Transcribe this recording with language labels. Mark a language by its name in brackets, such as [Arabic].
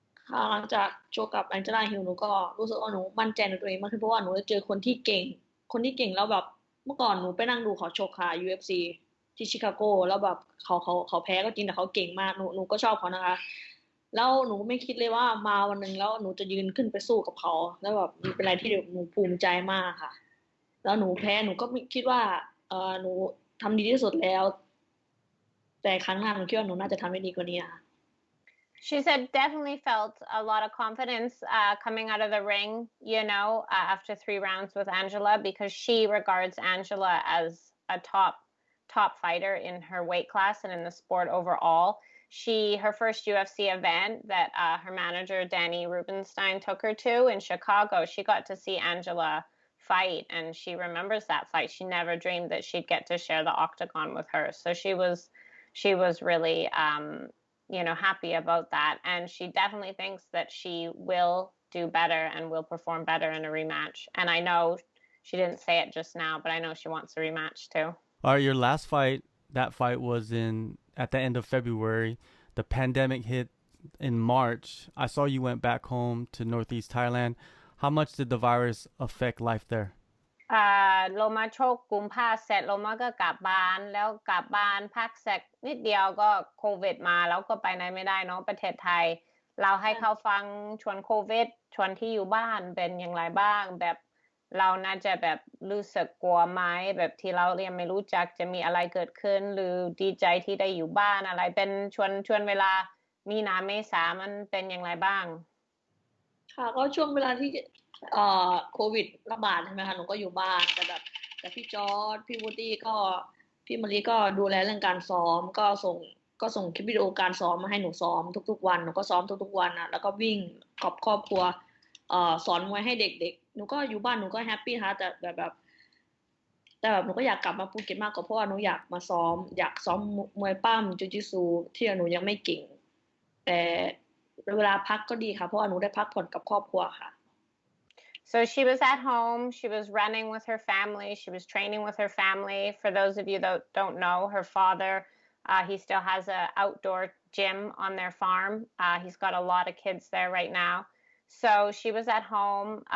[Thai] ค่ะหลังจากโชกกับแองเจล่าฮิลหนูก็รู้สึกว่าหนูมั่นใจในตัวเองมากขึ้นเพราะว่าหนูได้เจอคนที่เก่งแล้วแบบเมื่อก่อนหนูไปนั่งดูเขาชกค่ะ UFC ที่ชิคาโกแล้วแบบเขาแพ้ก็จริงแต่เขาเก่งมากหนูก็ชอบเขานะคะแล้วหนูไม่คิดเลยว่ามาวันหนึ่งแล้วหนูจะยืนขึ้นไปสู้กับเขาแล้วแบบมันเป็นอะไรที่หนูภูมิใจมากค่ะแล้วหนูแพ้หนูก็คิดว่าหนูทำดีที่สุดแล้วแต่ครั้งหน้าหนูคิดว่าหนูน่าจะทำได้ดีกว่านี้ค่ะ [English] She said definitely felt a lot of confidence coming out of the ring, after 3 rounds with Angela because she regards Angela as a top fighter in her weight class and in the sport overall. Her first UFC event that her manager Danny Rubenstein took her to in Chicago, she got to see Angela fight and she remembers that fight. She never dreamed that she'd get to share the octagon with her. So she was really happy about that. And she definitely thinks that she will do better and will perform better in a rematch. And I know she didn't say it just now, but I know she wants a rematch too. All right, your last fight, that fight was at the end of February. The pandemic hit in March. I saw you went back home to Northeast Thailand. How much did the virus affect life there? [Thai] โลมาโชคกุมภาเสร็จโลมาก็กลับบ้านแล้วกลับบ้านพักเสร็จนิดเดียวก็โควิดมาแล้วก็ไปไหนไม่ได้เนาะประเทศไทยเราให้เขาฟังชวนโควิดชวนที่อยู่บ้านเป็นอย่างไรบ้างแบบเราน่าจะแบบรู้สึกกลัวไหมแบบที่เรายังไม่รู้จักจะมีอะไรเกิดขึ้นหรือดีใจที่ได้อยู่บ้านอะไรเป็นชวนเวลามีนาเมษามันเป็นอย่างไรบ้าง ค่ะก็ช่วงเวลาที่โควิดระบาดใช่ไหมคะหนูก็อยู่บ้านแต่พี่จอร์จพี่วูดดี้ก็พี่มะลิก็ดูแลเรื่องการซ้อมก็ส่งคลิปวิดีโอการซ้อมมาให้หนูซ้อมทุกๆวันหนูก็ซ้อมทุกๆวันอ่ะแล้วก็วิ่งกับครอบครัวสอนมวยให้เด็กๆหนูก็อยู่บ้านหนูก็แฮปปี้นะคะแต่แบบ หนูก็อยากกลับมาภูเก็ตมากกว่าเพราะว่าหนูอยากซ้อมมวยปั้มจูจิซูที่หนูยังไม่เก่งแต่เวลาพักก็ดีค่ะเพราะว่าหนูได้พักผ่อนกับครอบครัวค่ะ [English] So she was at home, she was running with her family, she was training with her family. For those of you that don't know, her father, he still has an outdoor gym on their farm. He's got a lot of kids there right now. So she was at home.